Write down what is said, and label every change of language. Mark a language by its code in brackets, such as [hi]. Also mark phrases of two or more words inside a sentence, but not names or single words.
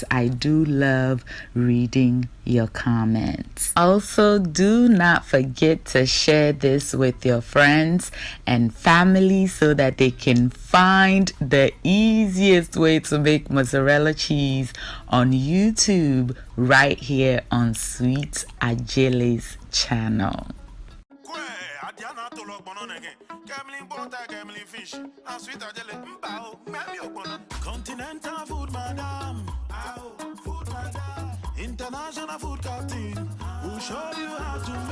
[en] I do love reading your comments. Also, do not forget to share this with your friends and family so that they can find the easiest way to make mozzarella cheese on YouTube right here on Sweet Ajele's channel. Continental food, madam. Food, madam. International food captain. We'll show you how to